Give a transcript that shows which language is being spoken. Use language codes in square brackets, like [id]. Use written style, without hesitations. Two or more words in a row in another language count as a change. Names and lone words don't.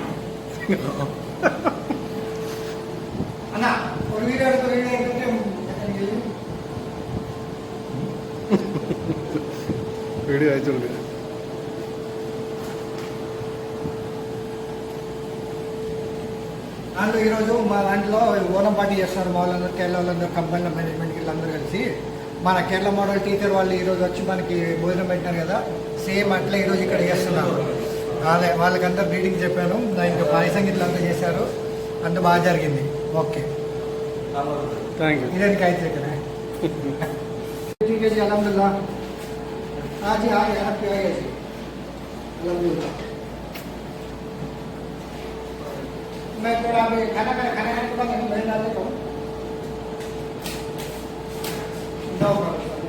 [ml] അണ്ണാ ഒരു വീഡിയോ എടുത്ത് വീഡിയോ അയച്ചു കൊടുക്കുക. [te] దాంట్లో ఈరోజు మా దాంట్లో ఓనం పార్టీ చేస్తున్నారు. మా వాళ్ళందరూ కేరళ వాళ్ళందరూ కంపెనీల మేనేజ్మెంట్కి వీళ్ళందరూ కలిసి మన కేరళ మోడల్ టీచర్ వాళ్ళు ఈరోజు వచ్చి మనకి భోజనం పెట్టినారు కదా, సేమ్ అట్లా ఈరోజు ఇక్కడ చేస్తున్నారు. వాళ్ళకంతా బ్రీడింగ్ చెప్పాను, ఇంకా పాయసం గిట్ల అంతా చేశారు, అంత బాగా జరిగింది. ఓకే [en] thank you. [hi] इधर का इधर करें. ठीक है जी, अलहमदुल्ला. हाँ जी, हाँ यहाँ पे आइए जी, अलहमदुल्ला. मैं थोड़ा अभी खाना खाने के बाद मैं डाल देता हूँ.